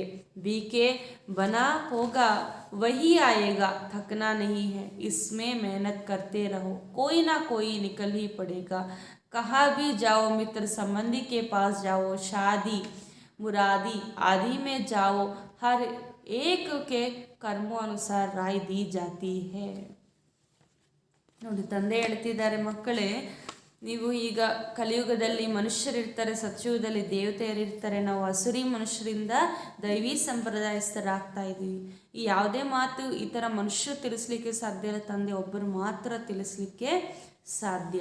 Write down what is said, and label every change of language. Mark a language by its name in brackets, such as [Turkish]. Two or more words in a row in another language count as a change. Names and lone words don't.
[Hindi] बीके बना होगा वही आएगा, थकना नहीं है, इसमें मेहनत करते रहो, कोई ना कोई निकल ही पड़ेगा। कहाँ भी जाओ, मित्र संबंधी के पास जाओ, शादी मुरादी आदि में जाओ, हर एक के कर्मों अनुसार राय दी जाती है। [Kannada] ನೋಡಿ, ತಂದೆ ಹೇಳ್ತಿದ್ದಾರೆ, ಮಕ್ಕಳೇ ನೀವು ಈಗ ಕಲಿಯುಗದಲ್ಲಿ ಮನುಷ್ಯರಿರ್ತಾರೆ, ಸತ್ಯುಗದಲ್ಲಿ ದೇವತೆಯರಿರ್ತಾರೆ. ನಾವು ಅಸುರಿ ಮನುಷ್ಯರಿಂದ ದೈವಿ ಸಂಪ್ರದಾಯಸ್ಥರಾಗ್ತಾ ಇದ್ದೀವಿ. ಈ ಯಾವುದೇ ಮಾತು ಈ ಥರ ಮನುಷ್ಯರು ತಿಳಿಸ್ಲಿಕ್ಕೆ ಸಾಧ್ಯ ಇಲ್ಲ, ತಂದೆ ಒಬ್ಬರು ಮಾತ್ರ ತಿಳಿಸ್ಲಿಕ್ಕೆ ಸಾಧ್ಯ.